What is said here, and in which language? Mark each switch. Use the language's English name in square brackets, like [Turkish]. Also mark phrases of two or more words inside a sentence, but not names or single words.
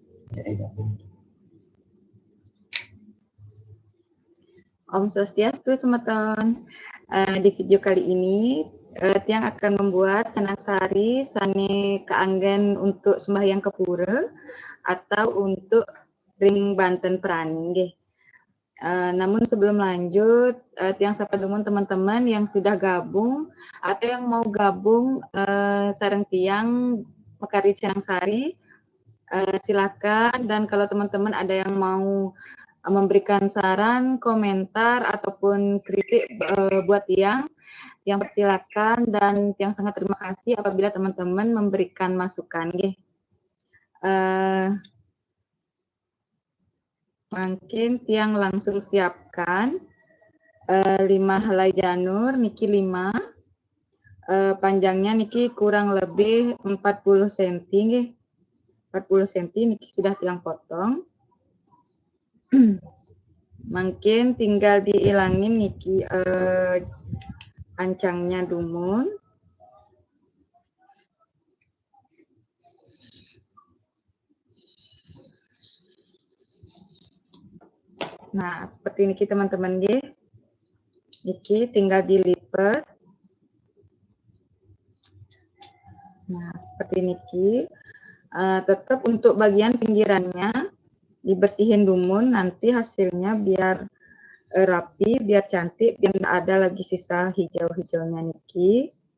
[Balinese] Om Swastiastu, semeton. [Indonesian] Di video kali ini, Tiang akan membuat canang sari [Balinese] sane kaanggen [Indonesian] untuk sembahyang ke pura atau untuk [Balinese] ring Banten Prani nggih. [Indonesian] Namun sebelum lanjut, Tiang sapa dulu teman-teman yang sudah gabung atau yang mau gabung [Balinese] sareng Tiang mekari [Indonesian] canang sari, silakan. Dan kalau teman-teman ada yang mau memberikan saran, komentar ataupun kritik buat Tiang persilakan, dan Tiang sangat terima kasih apabila teman-teman memberikan masukan nggih. Mungkin Tiang langsung siapkan 5 helai janur niki 5, panjangnya niki kurang lebih 40 cm nggih. 40 cm niki sudah Tiang potong. Mungkin tinggal diilangin niki ancangnya dumun. Nah, seperti niki teman-teman nggih. Niki tinggal dilipat. Nah, seperti niki. Tetap untuk bagian pinggirannya dibersihin dumun, nanti hasilnya biar rapi, biar cantik, biar nggak ada lagi sisa hijau-hijaunya niki.